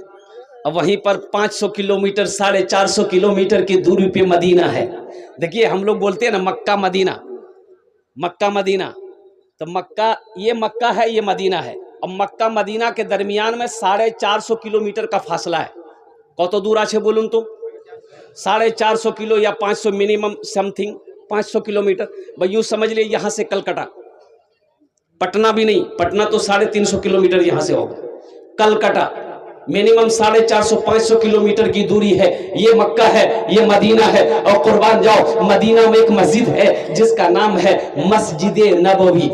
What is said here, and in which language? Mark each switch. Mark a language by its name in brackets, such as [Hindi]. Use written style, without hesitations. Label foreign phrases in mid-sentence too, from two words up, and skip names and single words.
[Urdu] اب وہیں پر 500 کلومیٹر 450 کلومیٹر کی دوری پہ مدینہ ہے. دیکھیے ہم لوگ بولتے ہیں نا مکہ مدینہ، مکہ مدینہ، تو مکہ یہ مکہ ہے، یہ مدینہ ہے. اب مکہ مدینہ کے درمیان میں 450 کلومیٹر کا فاصلہ ہے. [Bangla] কত দূর আছে বলুন তো? 450 কিলো یا 500 মিনিমাম سمتھنگ 500 کلومیٹر. [Urdu] بھائی یوں سمجھ لیے یہاں سے کلکتہ، پٹنہ بھی نہیں، پٹنہ تو 350 کلومیٹر یہاں سے ہوگا، کلکتہ منیمم 450-500 کلومیٹر کی دوری ہے. یہ مکہ ہے، یہ مدینہ ہے. اور قربان جاؤ مدینہ میں ایک مسجد ہے جس کا نام ہے مسجد نبوی.